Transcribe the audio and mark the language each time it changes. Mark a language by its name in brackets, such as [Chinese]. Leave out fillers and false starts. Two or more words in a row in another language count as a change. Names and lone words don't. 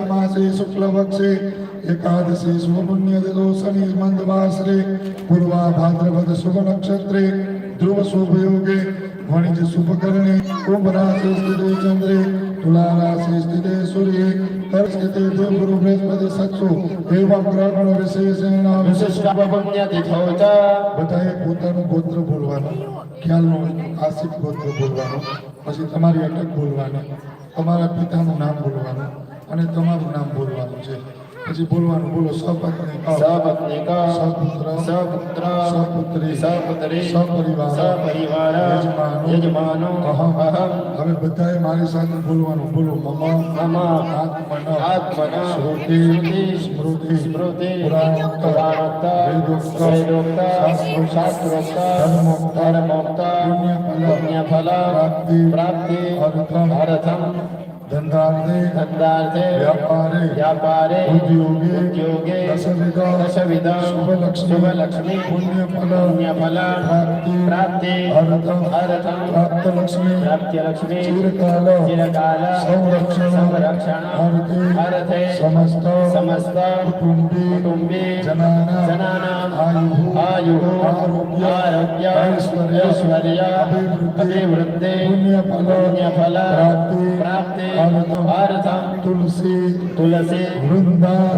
[Sanskrit] मासे शुक्ल पक्षे एकादशी शुभ पुण्य दिनो शनि मंदवासरे पूर्वा भाद्रपद शुभ नक्षत्रे ध्रुव शुभ योगे वाणिज्य शुभ करणे कुंभ राशि स्थिते चंद्रे तुला राशि स्थिते सूर्ये कर्क स्थिते देव गुरु बृहस्पति सत्सु एवं ग्रह विशेषेण विशिष्ट पुण्य तिथोज [Gujarati] બધાએ પોતાનું ગોત્ર બોલવાનું ખ્યાલ નો આસિફ ગોત્ર બોલવાનું પછી તમારી અટક બોલવાની તમારા પિતાનું નામ બોલવાનું અને તમારું નામ બોલવાનું છે પછી બોલવાનું બોલો [Sanskrit] सपत्नी सपुत्र सपुत्री सपरिवार यजमानो अहम [Gujarati] હવે બધાએ મારી સાથે બોલવાનું બોલો [Sanskrit] मम आत्मन श्रुति स्मृति पुराणोक्त वेदोक्त शास्त्रोक्त धर्मोक्त पुण्यफल प्राप्ति अर्थम धंधार्थे व्यापारे उद्योगे दशविध शुभ लक्ष्मी पुण्यफल प्राप्ति अर्थम प्राप्त लक्ष्मी चिरकाल संरक्षण अर्थे समस्त कुटुंबे जनानां आयु आरोग्य ऐश्वर्य अभिवृद्धि पुण्यफल प्राप्ति अर्थम तुलसी वृंदा